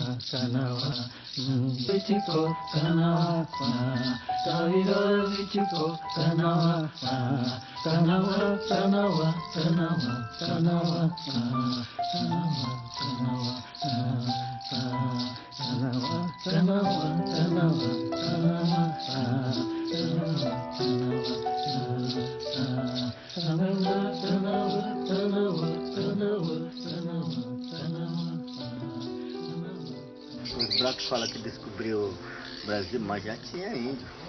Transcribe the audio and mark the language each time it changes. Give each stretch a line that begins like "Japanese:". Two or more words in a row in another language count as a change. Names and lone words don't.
Portuguese: Kanawa, Vichiko, Kanawa, Kawiro, Vichiko, Kanawa, Kanawa, Kanawa, Kanawa, Kanawa, Kanawa, Kanawa, Kanawa, Os brancos falam que descobriu o Brasil, mas já tinha índio.